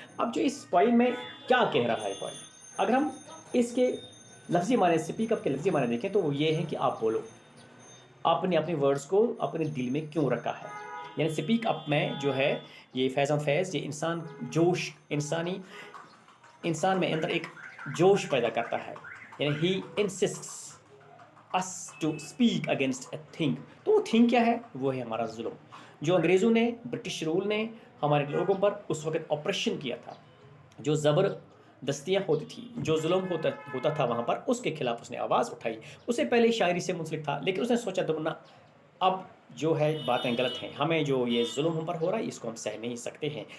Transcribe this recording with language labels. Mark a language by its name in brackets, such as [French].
[Urdu] اب جو اس پوئم میں کیا کہہ رہا ہے پوئم, اگر ہم اس کے لفظی معنی اسپیک اپ کے لفظی معنی دیکھیں تو وہ یہ ہے کہ آپ بولو, آپ نے اپنے ورڈز کو اپنے دل میں کیوں رکھا ہے. یعنی اسپیک اپ میں جو ہے یہ فیض احمد فیض یہ انسان جوش, انسان میں اندر ایک جوش پیدا کرتا ہے. [English] یعنی he insists us to speak against a thing. [Urdu] تو وہ تھنگ کیا ہے, وہ ہے ہمارا ظلم, جو انگریزوں نے, برٹش رول نے ہمارے لوگوں پر اس وقت آپریشن کیا تھا, جو زبردستیاں ہوتی تھی, جو ظلم ہوتا تھا وہاں پر, اس کے خلاف اس نے آواز اٹھائی. اسے پہلے شاعری سے منسلک تھا, لیکن اس نے سوچا تو نا اب جو ہے باتیں غلط ہیں, ہمیں جو یہ ظلم ہم پر ہو رہا ہے اس کو ہم سہ نہیں سکتے ہیں.